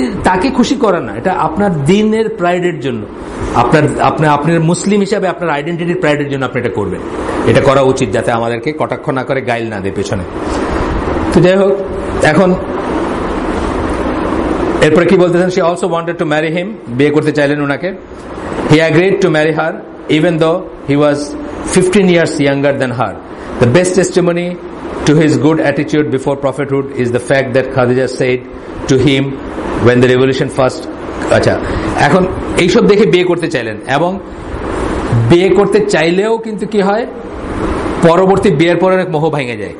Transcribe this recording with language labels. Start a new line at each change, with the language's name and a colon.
Bangla: তাকে খুশি করার না, এটা আপনার দিনের প্রাইডের জন্য, আপনার মুসলিম হিসাবে আপনার আইডেন্টিটির প্রাইডের জন্য আপনি এটা করবেন। এটা করা উচিত, যাতে আমাদেরকে কটাক্ষ না করে, গাইল না দেয় পেছনে। তো যাই হোক, এখন এরপরে কি বলতেছেন,
English: she also wanted to marry him,
Bangla: বিয়ে করতে চাইলেন ওনাকে।
English: He agreed to marry her even though he was 15 years younger than her. The best testimony to his good attitude before prophethood is the fact that Khadija said to him when the revolution first,
Bangla: আচ্ছা এখন এইসব দেখে বিয়ে করতে চাইলেন, এবং বিয়ে করতে চাইলেও কিন্তু কি হয়, পরবর্তী বিয়ের পর অনেক মোহ ভেঙে যায়।